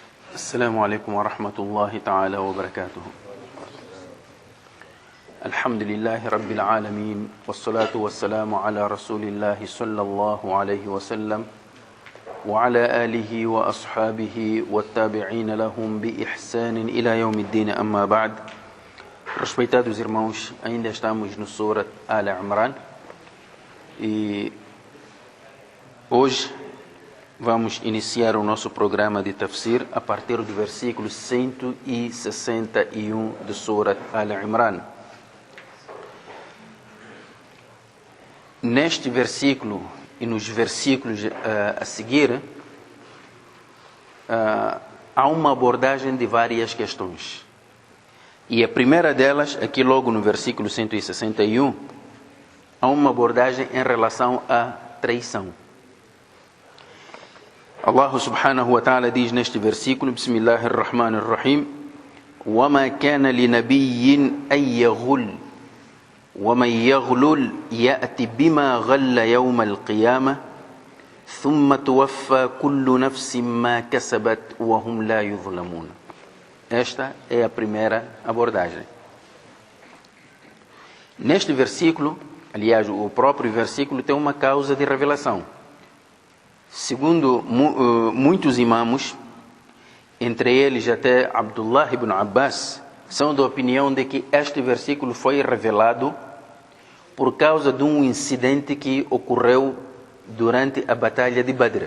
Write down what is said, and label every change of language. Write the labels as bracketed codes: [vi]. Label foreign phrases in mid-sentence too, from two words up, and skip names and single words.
[ar] السلام عليكم ورحمة الله تعالى وبركاته. الحمد لله رب العالمين والصلاة والسلام على رسول الله صلى الله عليه وسلم وعلى آله وأصحابه والتابعين لهم بإحسان إلى يوم الدين. أما بعد. [pt] Respeitados irmãos, ainda estamos no Surat Al-Imran e hoje vamos iniciar o nosso programa de tafsir a partir do versículo 161 do Surat Al-Imran. Neste versículo e nos versículos a seguir, há uma abordagem de várias questões. E a primeira delas, aqui logo no versículo 161, há uma abordagem em relação à traição. Allah [ar] سبحانه وتعالى [pt] diz neste versículo, [ar] Bismillahirrahmanirrahim, وَمَا كَانَ لِنَبِيٍّ أَن يَغُلَّ وَمَنْ يَغْلُلْ يَأْتِ بِمَا غَلَّ يَوْمَ الْقِيَامَةِ ثُمَّ تُوَفَّى كُلُّ نَفْسٍ مَا كَسَبَتْ وَهُمْ لَا يُظْلَمُونَ. [pt] Esta é a primeira abordagem. Neste versículo, aliás, o próprio versículo tem uma causa de revelação. Segundo muitos imamos, entre eles até Abdullah ibn Abbas, são da opinião de que este versículo foi revelado por causa de um incidente que ocorreu durante a Batalha de Badr.